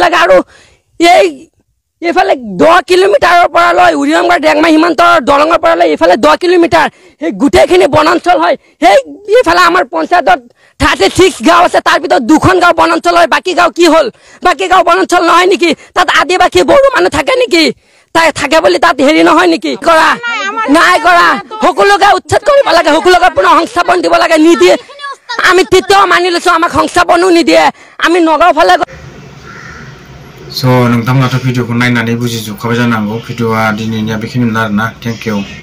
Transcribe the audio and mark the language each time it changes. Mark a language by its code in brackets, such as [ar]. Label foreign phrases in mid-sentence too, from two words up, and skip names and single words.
[as] লাগে আৰু এইফালে 10 কিলোমিটাৰৰ পৰা লৈ উৰিয়ামগড় ডেংমা সীমান্তৰ দলঙৰ পৰা লৈ এইফালে 10 কিলোমিটাৰ সেই গোটেইখিনি বনাঞ্চল হয় সেই এইফালে আমাৰ পঞ্চায়তত 36 গাঁও আছে তাৰ ভিতৰত 2খন গাঁও বনাঞ্চল হয় বাকি গাঁও কি হল বাকি গাঁও বনাঞ্চল নহয় নেকি তাত আদিবাসী বড়ো মানুহ থাকে নেকি তাই থাকে বুলি তাত হেৰি নহয় নেকি কৰা নাই কৰা সকলোকে উচ্ছেদ কৰিব লাগে সকলোকে পুনৰ সংস্থাপন দিব লাগে নিদিয়ে আমি তেতিয়াও মানি লৈছো আমাক সংস্থাপনো নিদিয়ে আমি নগাঁও ফালে [brx] स' नोंथांमोनाथ' भिडिअखौ नायनानै बुजिजोबखाबाय जानांगौ भिडिअआ दिनैनिया बेखिनिमोन आरोना [en] thank you